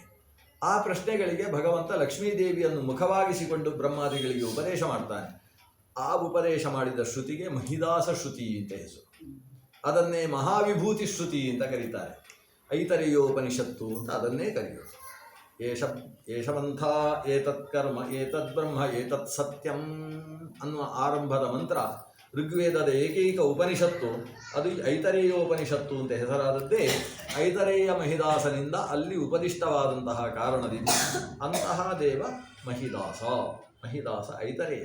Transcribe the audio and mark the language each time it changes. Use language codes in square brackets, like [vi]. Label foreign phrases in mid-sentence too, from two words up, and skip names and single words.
[kn] ಆ ಪ್ರಶ್ನೆಗಳಿಗೆ ಭಗವಂತ ಲಕ್ಷ್ಮೀದೇವಿಯನ್ನು ಮುಖವಾಗಿಸಿಕೊಂಡು ಬ್ರಹ್ಮಾದಿಗಳಿಗೆ ಉಪದೇಶ ಮಾಡ್ತಾನೆ. ಆ ಉಪದೇಶ ಮಾಡಿದ ಶ್ರುತಿಗೆ ಮಹಿದಾಸ ಶ್ರುತಿ ಅಂತ ಹೆಸರು. ಅದನ್ನೇ ಮಹಾವಿಭೂತಿ ಶ್ರುತಿ ಅಂತ ಕರೀತಾರೆ. ಐತರೇಯೋಪನಿಷತ್ತು ಅಂತ ಅದನ್ನೇ ಕರೆಯೋದು. [sa] ಏಷವಂಥ ಏತತ್ ಕರ್ಮ ಏತದ್ ಬ್ರಹ್ಮ ಏತತ್ ಸತ್ಯಂ [kn] ಅನ್ನುವ ಆರಂಭದ ಮಂತ್ರ ಋಗ್ವೇದದ ಏಕೈಕ ಉಪನಿಷತ್ತು ಅದು ಐತರೇಯೋಪನಿಷತ್ತು ಅಂತ ಹೆಸರಾದದ್ದೇ ಐತರೇಯ ಮಹಿದಾಸನಿಂದ ಅಲ್ಲಿ ಉಪದಿಷ್ಟವಾದಂತಹ ಕಾರಣದಿಂದ. ಅಂತಹ ದೇವ ಮಹಿದಾಸ ಐತರೇಯ.